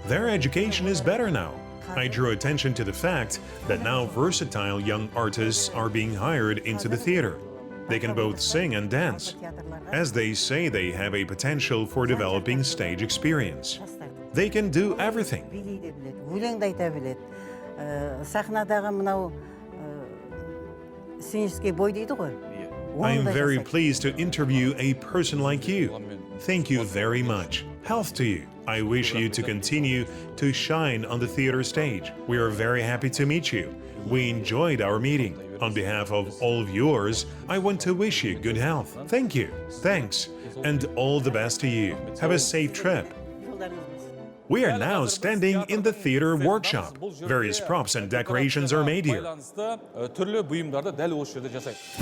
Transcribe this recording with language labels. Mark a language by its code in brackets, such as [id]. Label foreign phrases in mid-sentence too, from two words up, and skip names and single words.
[en] Their education is better now. I drew attention to the fact that now versatile young artists are being hired into the theater. They can both sing and dance. As they say, they have a potential for developing stage experience. They can do everything. [kk] өлең де айта біледі. Сахнадағы мынау [ru] сценический бой [kk] дейді ғой. [en] I am very pleased to interview a person like you. Thank you very much. Health to you. I wish you to continue to shine on the theater stage. We are very happy to meet you. We enjoyed our meeting. On behalf of all viewers, I want to wish you good health. Thank you. Thanks. And all the best to you. Have a safe trip. We are now standing in the theater workshop. Various props and decorations are made here. [kk] Түрлі бұйымдарды дәл осы жерде жасайды.